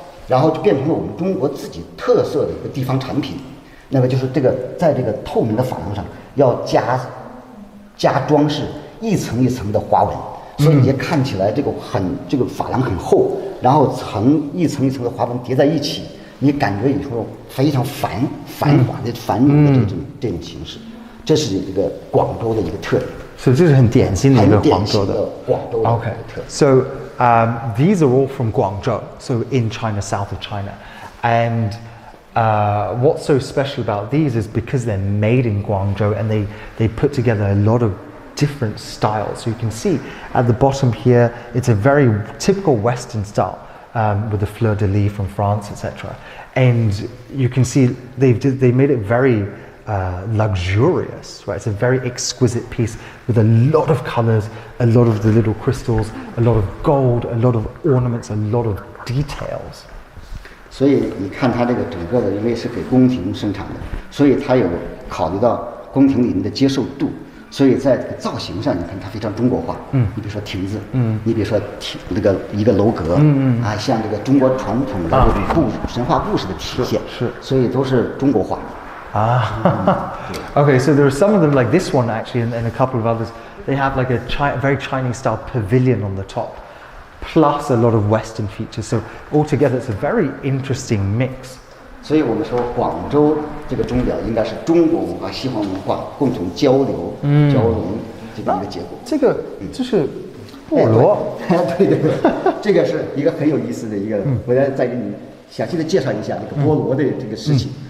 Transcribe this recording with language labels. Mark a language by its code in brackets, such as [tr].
[zh] 然后就变成了我们中国自己特色的一个地方产品，那么就是这个在这个透明的珐琅上要加装饰，一层一层的花纹，所以也看起来这个珐琅很厚，然后一层一层的花纹叠在一起，你感觉以后非常繁华的繁荣的这种形式，这是一个广州的一个特点。所以这是很典型的一个广州的特点。 [en] So these are all from Guangzhou, so in China, south of China. And what's so special about these is because they're made in Guangzhou and they put together a lot of different styles. So you can see at the bottom here, it's a very typical Western style with the fleur-de-lis from France, etc. And you can see they made it very luxurious, right? It's a very exquisite piece with a lot of colors, a lot of the little crystals, a lot of gold, a lot of ornaments, a lot of details. [zh] 所以你看它这个整个的，因为是给宫廷生产的，所以它有考虑到宫廷里面的接受度，所以在这个造型上，你看它非常中国化。你比如说亭子，你比如说那个一个楼阁，像这个中国传统的这种神话故事的体现，所以都是中国化。 [en] Okay, so there are some of them like this one actually, and a couple of others. They have like a very Chinese style pavilion on the top, plus a lot of Western features. So altogether, it's a very interesting mix. [zh] 所以我们说广州这个钟表应该是中国文化、西方文化共同交流、交融这么一个结果。这个就是菠萝，对，这个是一个很有意思的一个，我要再给你详细的介绍一下这个菠萝的这个事情。